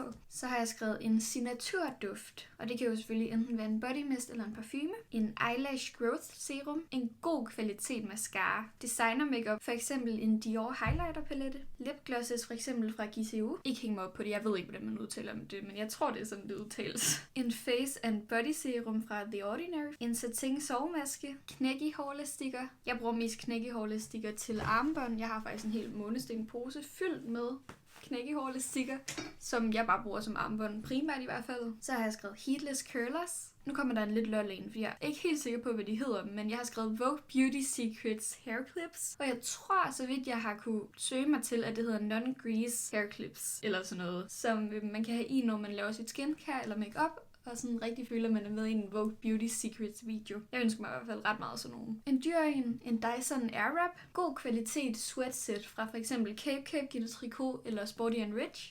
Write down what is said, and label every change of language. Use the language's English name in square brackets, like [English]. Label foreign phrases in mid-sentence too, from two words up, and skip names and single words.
[Danish] Så har jeg skrevet en signaturduft, og det kan jo selvfølgelig enten være en [English] body mist [Danish] eller en parfume, en [English] eyelash growth serum, [Danish] en god kvalitet mascara, [English] designer makeup, [Danish] for eksempel en Dior [English] highlighter palette, [Danish] lipglosses for eksempel fra Giseo. Ikke hæng mig op på det, jeg ved ikke, hvordan man udtaler det, men jeg tror, det er sådan, det udtales. En [English] face and body serum [Danish] fra The Ordinary, en satin sovemaske, knæk hårelastikker. Jeg bruger mest knæk hårelastikker til armbånd. Jeg har faktisk en hel en pose fyldt med knækkehårelastikker, som jeg bare bruger som armbånd, primært i hvert fald. Så har jeg skrevet [English] heatless curlers. [Danish] Nu kommer der en lidt lol ind, for jeg er ikke helt sikker på, hvad de hedder, men jeg har skrevet Vogue Beauty Secrets [English] hair clips, [Danish] og jeg tror, så vidt jeg har kunne søge mig til, at det hedder [English] non-grease hair clips, [Danish] eller sådan noget, som man kan have i, når man laver sit skincare eller makeup, og sådan rigtig føler, man er med i en Vogue Beauty Secrets video. Jeg ønsker mig i hvert fald ret meget sådan nogen. En dyr en Dyson Airwrap, god kvalitet sweatset fra for eksempel Cape, Gina Tricot eller Sporty & Rich.